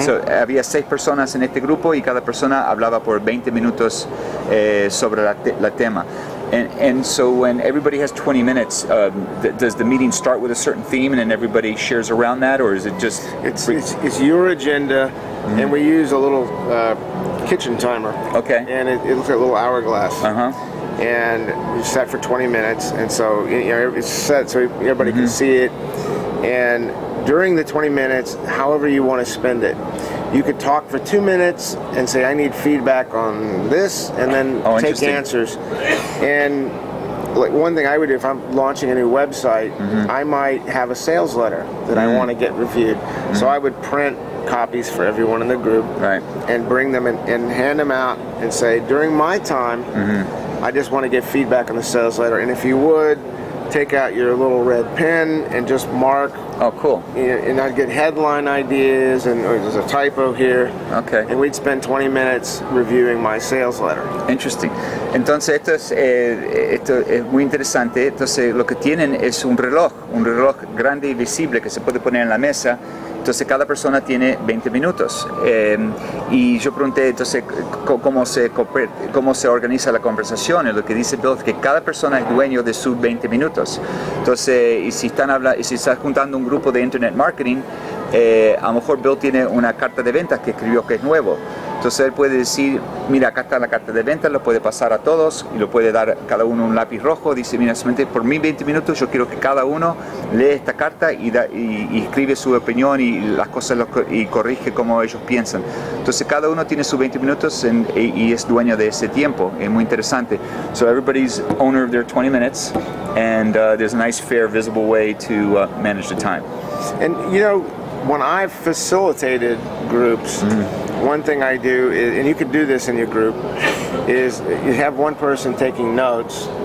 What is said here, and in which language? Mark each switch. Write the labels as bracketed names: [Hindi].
[Spanish] So, había 6 personas en este grupo y cada persona hablaba por 20 minutos sobre la tema. [English] And so when everybody has 20 minutes, does the meeting start with a certain theme and then everybody shares around that, or is it just... It's your agenda, and we use a little kitchen timer. Okay. And it looks like a little hourglass. And it's set for 20 minutes, and so it's set so everybody can see it. And during the 20 minutes, however you want to spend it, you could talk for 2 minutes and say, I need feedback on this, and then take answers. And like one thing I would do if I'm launching a new website, I might have a sales letter that I want to get reviewed. So I would print copies for everyone in the group and bring them and hand them out and say, during my time, I just want to get feedback on the sales letter, and if you would, take out your little red pen and just mark. Oh, cool. And I'd get headline ideas, and there's a typo here. Okay. And we'd spend 20 minutes reviewing my sales letter. Interesting. [Spanish] Entonces esto es muy interesante. Entonces lo que tienen es un reloj grande y visible que se puede poner en la mesa. Entonces cada persona tiene 20 minutos. Y yo pregunté entonces cómo se organiza la conversación. Y lo que dice Bill es que cada persona es dueño de sus 20 minutos. Entonces, y si estás juntando un grupo de internet marketing, a lo mejor Bill tiene una carta de ventas que escribió que es nuevo. Entonces él puede decir, mira, acá está la carta de ventas, lo puede pasar a todos y lo puede dar cada uno un lápiz rojo. Dice, mira, solamente por mis 20 minutos yo quiero que cada uno lee esta carta y escribe su opinión y las cosas y corrige como ellos piensan. Entonces cada uno tiene sus 20 minutos y es dueño de ese tiempo. Es muy interesante. [English] So everybody's owner of their 20 minutes, and there's a nice, fair, visible way to manage the time. And you know, when I've facilitated groups, one thing I do is, and you could do this in your group, is you have one person taking notes.